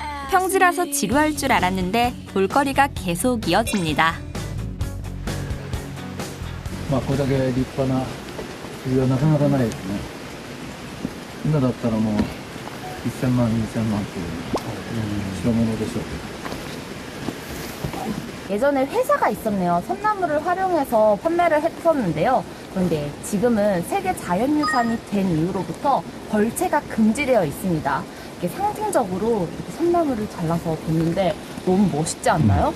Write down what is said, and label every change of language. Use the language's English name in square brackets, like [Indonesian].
[Korean] 평지라서 지루할 줄 알았는데 볼거리가 계속 이어집니다. [Japanese] まあこれだけ立派な首はなかなかないですね。今だったらもう1000万、2000万っていう代物でしょうけど。 [Korean] 예전에 회사가 있었네요. 섬나무를 활용해서 판매를 했었는데요. 그런데 지금은 세계 자연유산이 된 이후로부터 벌채가 금지되어 있습니다. 이게 상징적으로 이렇게 섬나무를 잘라서 뒀는데 너무 멋있지 않나요?